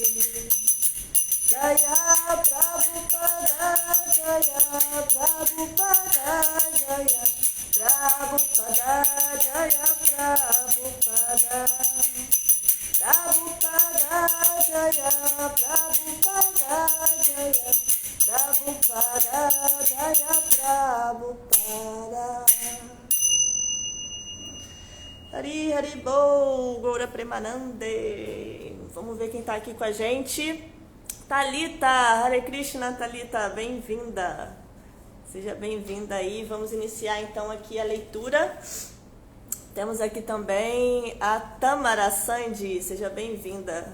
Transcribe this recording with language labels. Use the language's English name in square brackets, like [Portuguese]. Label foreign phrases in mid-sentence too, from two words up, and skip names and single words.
[Sanskrit] Jaya Prabhupada Jaya Prabhupada Jaya Prabhupada Jaya Prabhupada Prabhupada Jaya Prabhupada Jaya Prabhupada Jaya Prabhupada. [Bangla] Hari Hari Bol, Gaura Premanande. [Portuguese] Vamos ver quem está aqui com a gente. Thalita, Hare Krishna, Thalita, bem-vinda. Seja bem-vinda aí. Vamos iniciar então aqui a leitura. Temos aqui também a Tamara Sandy, seja bem-vinda.